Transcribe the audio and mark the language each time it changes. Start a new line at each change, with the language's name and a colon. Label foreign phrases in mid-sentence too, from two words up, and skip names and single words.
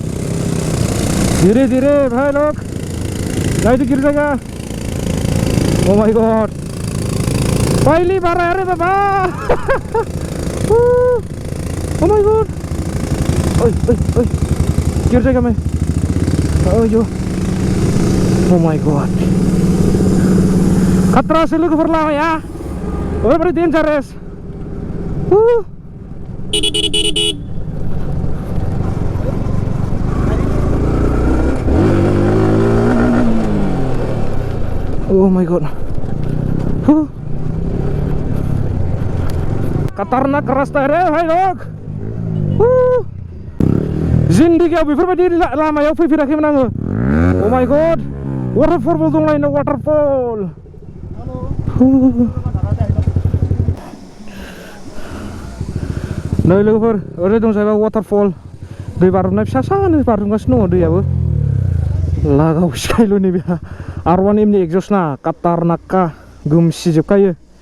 Hindi: धीरे भाई लोग नहीं तो गिर जाएगा
English: oh my god
Hindi: पहली बार आया रे बाबा
English: oh my god
Hindi: ओए गिर जाएगा मैं ओयो
English: oh my god
Hindi: खतरा से लोग फरला या ओए बड़ी डेंजरस
English: oh my god
Hindi: खतरनाक रास्ता है रे भाई लोग
Bodo: जिंदगियाव बेफोरबायदि लामायाव फैफेराखैमोन आङो
English: oh my god
Bodo: वाटारफलबो दंलायनो वाटारफल नै लोगोफोर ओरै दं जाहैबाय वाटारफल दै बारनाय फिसानो बारगासिनो दङ दैयाबो लागाव सिखायल'नि बे R1M नि एक्जस्ट ना खतरनाकखा गोमसिजोबखायो